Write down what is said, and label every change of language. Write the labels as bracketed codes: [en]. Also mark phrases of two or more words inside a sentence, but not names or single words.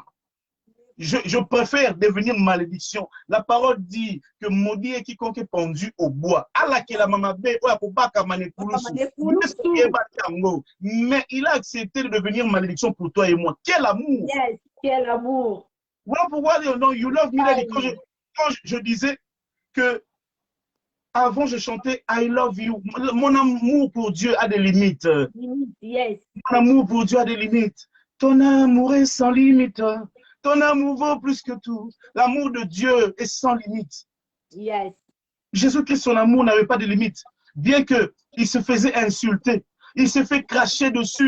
[fr] Je préfère devenir malédiction. La parole dit que maudit est quiconque est pendu au bois. Mais il a accepté de devenir malédiction pour toi et moi. Quel amour! Yes, quel amour! Voilà pourquoi [en] you love me. [fr] Quand je disais que avant je chantais [en] I love you, [fr] mon amour pour Dieu a des limites. Yes. Mon amour pour Dieu a des limites. Ton amour est sans limite. Ton amour vaut plus que tout. L'amour de Dieu est sans limite. Yes. Jésus-Christ, son amour n'avait pas de limite. Bien qu'il se faisait insulter, il s'est fait cracher dessus.